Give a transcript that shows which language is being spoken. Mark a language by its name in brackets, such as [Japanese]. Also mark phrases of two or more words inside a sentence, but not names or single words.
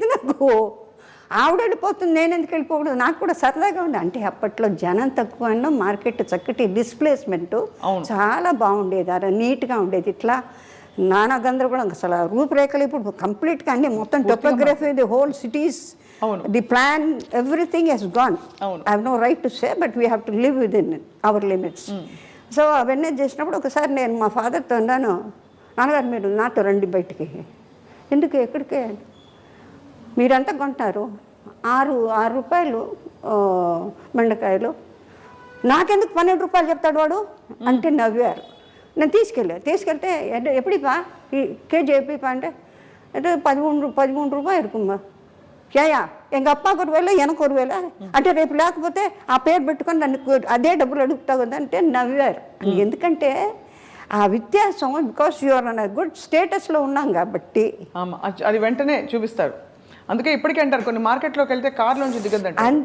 [Telugu] నాకు ఆవిడ వెళ్ళిపోతుంది, నేను ఎందుకు వెళ్ళిపోకూడదు? నాకు కూడా సరదాగా ఉంది. అంటే అప్పట్లో జనం తక్కువ అన్న మార్కెట్ చక్కటి డిస్ప్లేస్మెంట్ చాలా బాగుండేది, అలా నీట్గా ఉండేది. ఇట్లా నానా గందరగోళం, అసలు రూపురేఖలు ఇప్పుడు కంప్లీట్గా అన్ని మొత్తం టోపోగ్రఫీ, [English] the whole cities, the plan, Everything has gone. I have no right to say, but we have to live with in our limits. [Telugu] సో అవన్నీ చేసినప్పుడు ఒకసారి నేను మా ఫాదర్తో అన్నాను, నాన్నగారు మీరు నాతో రండి బయటికి. ఎందుకు, ఎక్కడికే? మీరంతా కొంటారు, 6 రూపాయలు బెండకాయలు, నాకెందుకు 12 రూపాయలు చెప్తాడు వాడు అంటే నవ్వారు. నేను తీసుకెళ్తే ఎప్పుడిపా కేజీ ఎప్పుడిపా అంటే 13 రూపాయలు இருக்குమ్మా. యా [Tamil] எங்கள் அப்பாவுக்கு ஒரு வேலை எனக்கு ஒரு வேலை [Telugu] అంటే రేపు లేకపోతే ఆ పేరు పెట్టుకొని నన్ను అదే డబ్బులు అడుగుతావు కదా అంటే నవ్వారు. ఎందుకంటే ఆ వ్యత్యాసం, [English] because you're on good [Telugu] స్టేటస్లో ఉన్నాం కాబట్టి అది వెంటనే చూపిస్తారు. అందుకే ఇప్పటికే అంటారు కొన్ని మార్కెట్లోకి వెళ్తే కార్లోంచి దిగద్దంట.